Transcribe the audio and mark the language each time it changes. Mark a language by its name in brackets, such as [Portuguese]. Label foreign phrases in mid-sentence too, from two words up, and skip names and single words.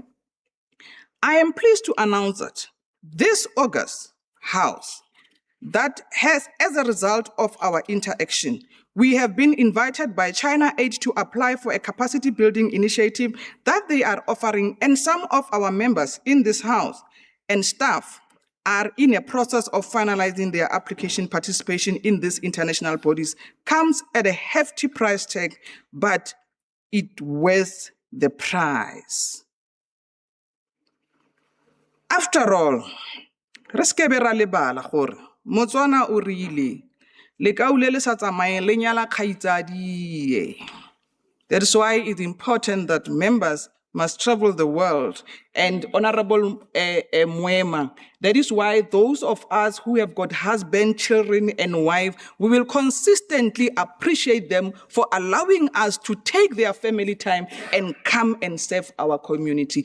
[English] I am pleased to announce that this August House, that has, as a result of our interaction, we have been invited by China Aid to apply for a capacity building initiative that they are offering, and some of our members in this House and staff are in a process of finalizing their application participation in these international bodies. Comes at a hefty price tag, but it worth the price. After all, [Tswana] re ske be ra lebala gore Motswana o rile le kaule le sa tsamaye le nyala kgaitsadi. [English] That is why it's important that members must travel the world. And Honorable Mwema, that is why those of us who have got husband, children, and wife, we will consistently appreciate them for allowing us to take their family time and come and serve our community.